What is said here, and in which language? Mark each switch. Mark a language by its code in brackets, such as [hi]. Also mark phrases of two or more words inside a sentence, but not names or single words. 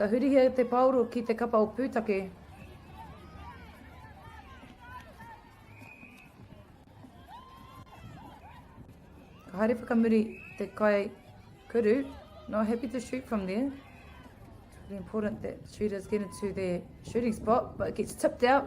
[mi] hurihia te pauro ki te kapa o Poutaki. Ka haere whakamuri te kai kuru. [en] Not happy to shoot from there. It's really important that shooters get into their shooting spot, but it gets tipped out.